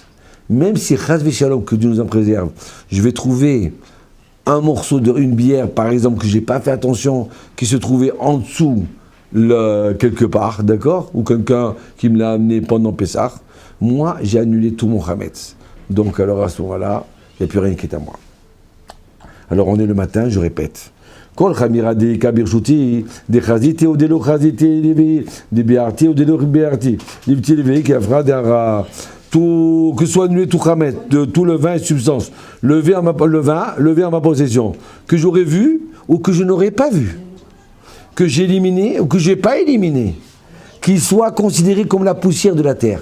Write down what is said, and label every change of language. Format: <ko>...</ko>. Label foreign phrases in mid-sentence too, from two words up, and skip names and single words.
<fr>Même si,</fr> <he>חס ושלום,</he> <fr>que Dieu nous en préserve, je vais trouver un morceau d'une bière, par exemple, que je n'ai pas fait attention, qui se trouvait en dessous, quelque part, d'accord? Ou quelqu'un qui me l'a amené pendant Pessah, moi, j'ai annulé tout mon Chametz. Donc, alors à ce moment-là, il n'y a plus rien qui est à moi. Alors, on est le matin, je répète.</fr> <arc>כל חמירא דאיכא ברשותי דחזיתיה ודלא חזיתיה דביערתיה ודלא ביערתיה ליבטל ולהוי כעפרא דארעא.</arc> <fr>Tout, que soit annulé tout Chametz, de tout le vin et substance, levé en ma possession, que j'aurais vu ou que je n'aurais pas vu, que j'ai éliminé ou que je n'ai pas éliminé, qu'il soit considéré comme la poussière de la terre.</fr>